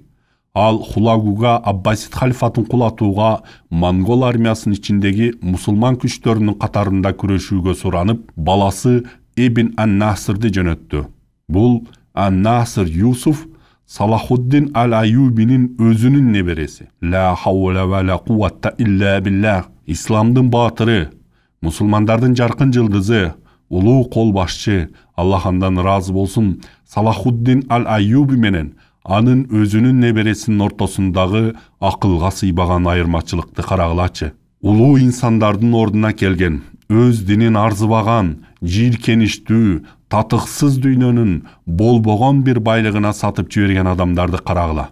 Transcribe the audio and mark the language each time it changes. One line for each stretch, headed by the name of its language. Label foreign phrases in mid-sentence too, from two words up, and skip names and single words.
Kyrgyz: Ал Хулагуга Аббасид халифатын кулатууга монгол армиясынын ичиндеги мусулман күчтөрүнүн катарында күрөшүүгө суранып, баласы Ибн Ан-Насырды жөнөттү. Бул Ан-Насыр Юсуф Салахуддин аль-Аюбинин өзүнүн небереси.
Arabic: لا حول ولا قوة إلا بالله.
Kyrgyz: Исламдын баатыры, мусулмандардын жаркын жылдызы, улуу кол башчы, Аллах андан разы болсун, Салахуддин аль-Аюби менен анын өзүнүн небересинин ортосундагы акылга сыйбаган айырмачылыкты карагылачы. Улуу инсандардын ордуна келген, өз динин арзыбаган, жийиркеничтүү, татыксыз дүйнөнүн болбогон бир байлыгына сатып жиберген адамдарды карагыла.